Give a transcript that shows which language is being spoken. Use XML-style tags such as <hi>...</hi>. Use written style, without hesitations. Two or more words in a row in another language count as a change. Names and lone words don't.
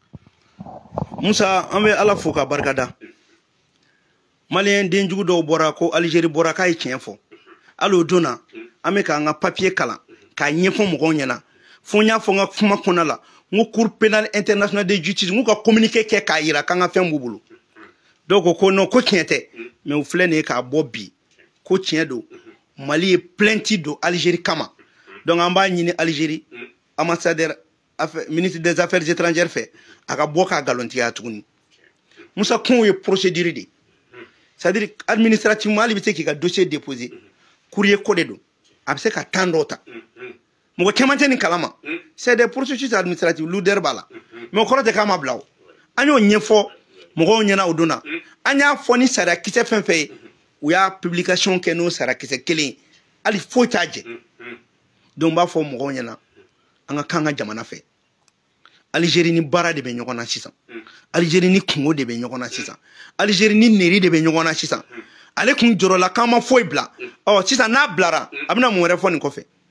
<bm>Musa an bɛ Ala fo ka barikada malien den jugu dɔw bɔra ko Algérie bɔra k'a ye tiɲɛ fɔ hali o donna an bɛ k'an ka papier kalan k'a ɲɛfɔ mɔgɔw ɲɛna fo n y'a fɔ n ka kuma kɔnɔ la n ko</bm> <fr>cour pénal international de justice</fr> <bm>n ka communiqué kɛ k'a yira k'an ka fɛn b'u bolo dɔw ko non ko tiɲɛ tɛ mais u filɛ nin ye k'a bɔ bi ko tiɲɛ don Mali ye plainte don Algérie kama donc an b'a ɲini Algérie</bm> <fr>ambassadeur ministre des affaires étrangères</fr> <bm>fɛ a ka bɔ k'a nkalontigiya tuguni Musa kun ye</bm> <fr>procédure de c'est-à-dire administrativement</fr> <bm>hali bɛ se k'i ka</bm> <fr>dossier déposer courrier</fr> <bm>ko de don a bɛ se ka temps dɔ ta mɔgɔ caman tɛ nin kalama</bm> <fr>c'est des processus administratifs l'odeur</fr> <bm>b'a la mais o kɔrɔ tɛ k'a ma bila o an y'o ɲɛfɔ mɔgɔw ɲɛna o donna an y'a fɔ ni sariya kisɛ fɛn fɛn ye u y'a publication kɛ n'o sariya kisɛ kelen ye hali foyi t'a jɛ donc n b'a fɔ mɔgɔw ɲɛna an ka kan ka jamana fɛ Algérie ni baara de bɛ ɲɔgɔn na sisan Algérie ni kungo de bɛ ɲɔgɔn na sisan Algérie ni neri de bɛ ɲɔgɔn na sisan ale kun jɔrɔla k'an ma foyi bila sisan n'a bilara a bɛna mun wɛrɛ fɔ nin kɔfɛ</bm>